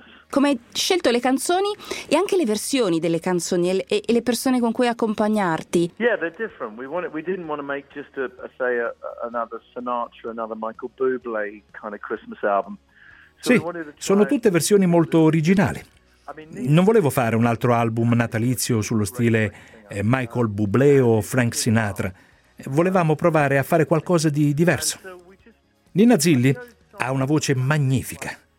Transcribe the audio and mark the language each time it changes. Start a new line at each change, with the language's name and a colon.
Italian: Come hai scelto le canzoni e anche le versioni delle canzoni e le persone con cui accompagnarti?
English: Yeah, they're different. We didn't want to make just another Sinatra, another Michael Bublé kind of Christmas album.
Italian: Sì, sono tutte versioni molto originali. Non volevo fare un altro album natalizio sullo stile Michael Bublé o Frank Sinatra. Volevamo provare a fare qualcosa di diverso. Nina Zilli ha una voce magnifica.